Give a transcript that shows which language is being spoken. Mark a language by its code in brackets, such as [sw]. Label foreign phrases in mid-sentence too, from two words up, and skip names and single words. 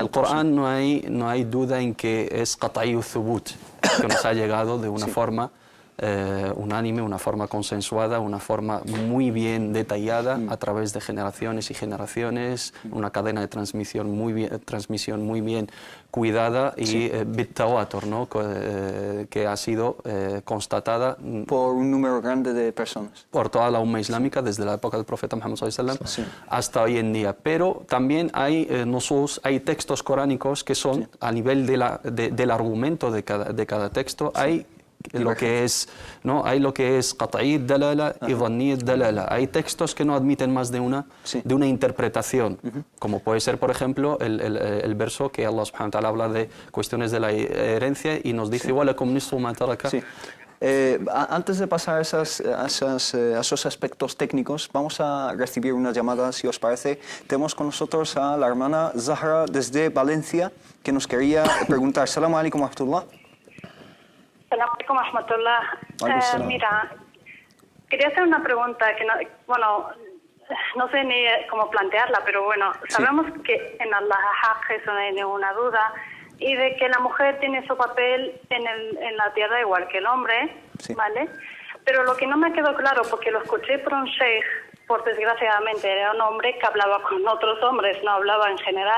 [es] El Corán no hay duda en que es [ar] قطعي ثبوت, [es] que nos ha llegado de una forma unánime, una forma consensuada, una forma muy bien detallada a través de generaciones y generaciones, una cadena de transmisión muy bien cuidada y bit-tawatur, ¿no? Que ha sido constatada por un número grande de personas. Por toda la umma islámica, desde la época del profeta Muhammad [ar] صلى الله عليه وسلم [es] hasta hoy en día. Pero también hay hay textos coránicos que son, a nivel del argumento de cada texto, hay lo que es, ¿no? Hay lo que es [ar] قطعي دلالة [es] y [ar] ظني دلالة. [es] Hay textos que no admiten más de una interpretación, como puede ser, por ejemplo, el verso que Allah [ar] سبحانه وتعالى [es] habla de cuestiones de la herencia y nos dice [ar] ولكم نصف ما ترك. [es] Antes de pasar a esos aspectos técnicos, vamos a recibir una llamada, si os parece. Tenemos con nosotros a la hermana Zahra desde Valencia, que nos quería preguntar. [ar] سلام عليكم ورحمة الله. سلام عليكم ورحمة الله. [es] Mira, quería hacer una pregunta que no sé ni cómo plantearla, pero bueno, sabemos que en [ar] الله حق, [es] eso no hay ninguna duda, y de que la mujer tiene su papel en la tierra igual que el hombre, ¿vale? Pero lo que no me quedó claro, porque lo escuché por un sheikh, por desgraciadamente era un hombre que hablaba con otros hombres, no hablaba en general.